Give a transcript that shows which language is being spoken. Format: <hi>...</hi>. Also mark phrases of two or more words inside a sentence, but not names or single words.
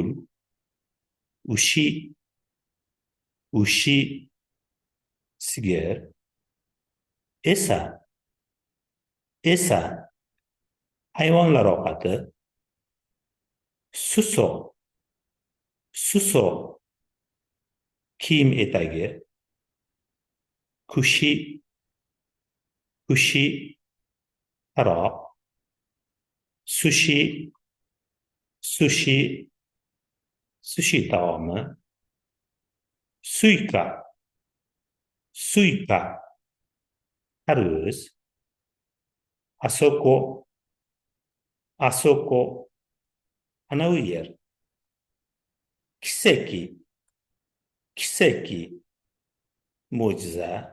<ja>うし、うし,</ja> <uz>sigir.</uz> <ja>えさ、えさ,</ja> <uz>hayvonlar ovqati.</uz> <ja>すそ、すそ,</ja> <uz>kiyim etagi.</uz> <ja>くし、くし,</ja> <uz>taroq.</uz> <ja>すし、すし,</ja> <uz>sushi taomi.</uz> <ja>スイカ、スイカ,</ja> <uz>tarvuz.</uz> <ja>あそこ、あそこ,</ja> <uz>anavi yer.</uz> <ja>きせき、きせき,</ja> <uz>mo'jiza.</uz>